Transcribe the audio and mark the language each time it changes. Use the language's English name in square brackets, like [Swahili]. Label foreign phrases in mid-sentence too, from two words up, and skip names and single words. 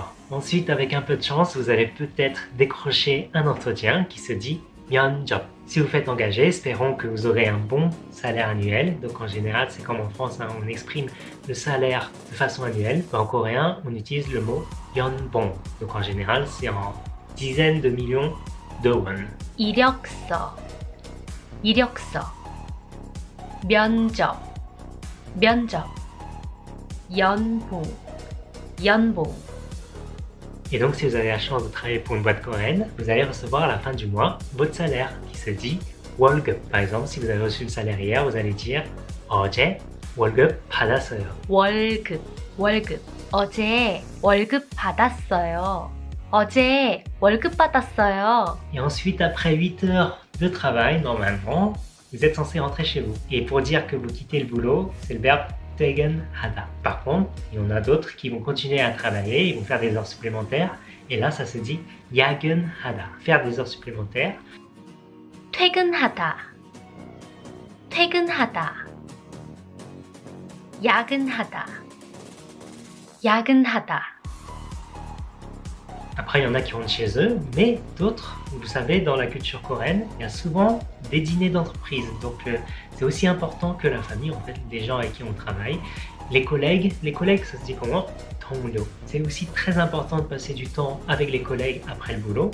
[French] Ensuite, avec un peu de chance, vous allez peut-être décrocher un entretien qui se dit Myeonjob. Si vous faites engager, espérons que vous aurez un bon salaire annuel. Donc en général, c'est comme en France, hein, on exprime le salaire de façon annuelle. En coréen, on utilise le mot yeonbong. Donc en général, c'est en dizaines de millions de won. [Korean] 이력서, 이력서. 면접, 면접. 연봉, 연봉. [French] Et donc, si vous avez la chance de travailler pour une boîte coréenne, vous allez recevoir à la fin du mois votre salaire qui se dit 월급. Par exemple, si vous avez reçu le salaire hier, vous allez dire [Korean] 어제 월급 받았어요. 월급, 월급. 어제 월급 받았어요. 어제 월급 받았어요. [French] Et ensuite, après 8 heures de travail, normalement, vous êtes censé rentrer chez vous. Et pour dire que vous quittez le boulot, c'est le verbe 퇴근하다. Par contre, il y en a d'autres qui vont continuer à travailler, ils vont faire des heures supplémentaires. Et là, ça se dit 야근하다. Faire des heures supplémentaires. [Korean] 퇴근하다, 퇴근하다. 야근하다, 야근하다. [French] Après, il y en a qui rentrent chez eux, mais d'autres, vous savez, dans la culture coréenne, il y a souvent des dîners d'entreprise. Donc, c'est aussi important que la famille, en fait, des gens avec qui on travaille. Les collègues, ça se dit comment? [Korean] 동료. [French] C'est aussi très important de passer du temps avec les collègues après le boulot.